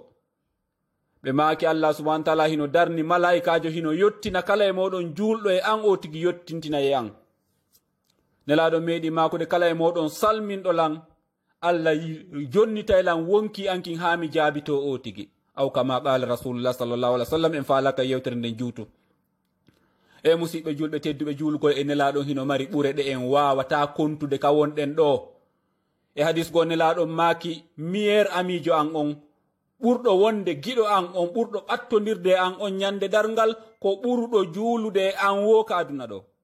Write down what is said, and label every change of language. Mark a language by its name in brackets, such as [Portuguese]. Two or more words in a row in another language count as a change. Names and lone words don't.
[Fula] Ɓe maaki Allah [Arabic] سبحانه وتعالى [Fula] hino darni malaikajo hino yottina kala e moɗon juulɗo e an o tigi yottintina e an. Nelaɗo meeɗi makude kala e moɗon salminɗo lan Allah jonnita e lan wonki ankin ha mi jaabito o tigi. [Arabic] أو كما قال رسول الله صلى الله عليه وسلم [Fula] en faalaka yewtere nden juutu. E musidɓe julɓe tedduɓe juulgol e nelaɗon hino mari ɓure ɗe en wawata kontude ka wonɗen ɗo. E hadis go nelaɗon maaki meilleur amijo an on ɓurɗo wonde giɗo an on ɓurɗo ɓattodirde an on ñande dargal ko ɓurɗo juulude an wo ka aduna ɗo.